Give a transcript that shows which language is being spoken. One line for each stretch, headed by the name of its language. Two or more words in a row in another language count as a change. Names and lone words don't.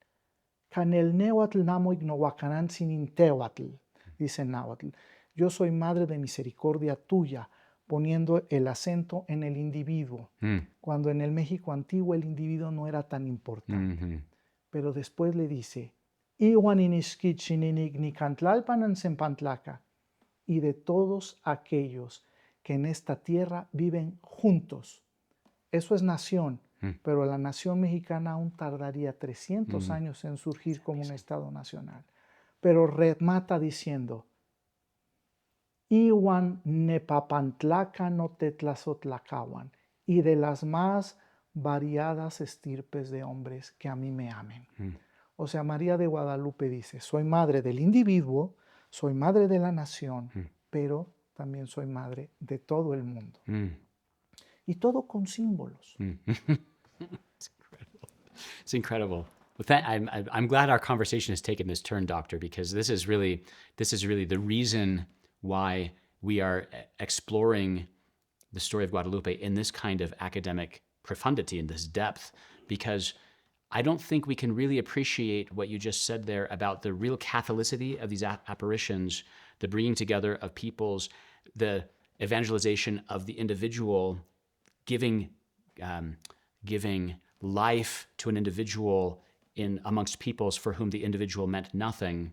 Nahuatl languages: Canel nehuatl namo ignohuacanan sin tehuatl,
Spanish: dice náhuatl. Yo soy madre de misericordia tuya, poniendo el acento en el individuo, cuando en el México antiguo el individuo no era tan importante. Pero después le dice,
Nahuatl languages: Iwan iniskitchininik nikantlalpan sempantlaca,
Spanish: y de todos aquellos que en esta tierra viven juntos. Eso es nación, pero la nación mexicana aún tardaría 300 años en surgir como un Estado nacional. Pero remata diciendo,
Nahuatl languages: Iwan nepapantlaca no tetlazotlacawan,
Spanish: y de las más variadas estirpes de hombres que a mí me amen. O sea, María de Guadalupe dice, soy madre del individuo, soy madre de la nación, pero también soy madre de todo el mundo. Y todo con símbolos.
English: It's incredible. I'm glad our conversation has taken this turn, Doctor, because this is really the reason why we are exploring the story of Guadalupe in this kind of academic profundity, in this depth, because I don't think we can really appreciate what you just said there about the real Catholicity of these apparitions, the bringing together of peoples, the evangelization of the individual, giving life to an individual in amongst peoples for whom the individual meant nothing.